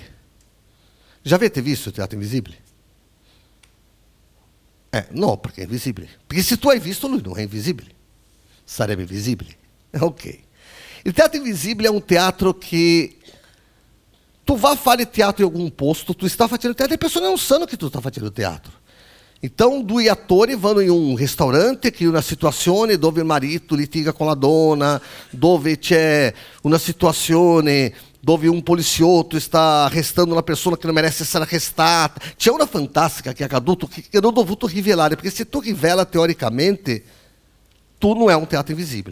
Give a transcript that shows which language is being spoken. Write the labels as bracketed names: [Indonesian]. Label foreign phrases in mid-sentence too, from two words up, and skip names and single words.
[Italian] Già avete visto il teatro invisibile? No, perché è invisibile. Perché se tu hai visto, lui non è invisibile. Sarebbe visibile. Ok. Il teatro invisibile è un teatro che tu vai fare teatro [Portuguese] em algum posto, [Italian] tu está facendo teatro, [Portuguese] e a pessoa não [Italian] sanno che tu sta facendo teatro. Então, due attori vanno in un ristorante, che è una situazione dove il marito litiga con la donna, dove c'è una situazione dove un poliziotto sta arrestando una persona che non merece essere arrestata. C'è una fantastica che è accaduto che eu non ho dovuto rivelare, perché se tu rivela teoricamente, tu non è un teatro invisibile.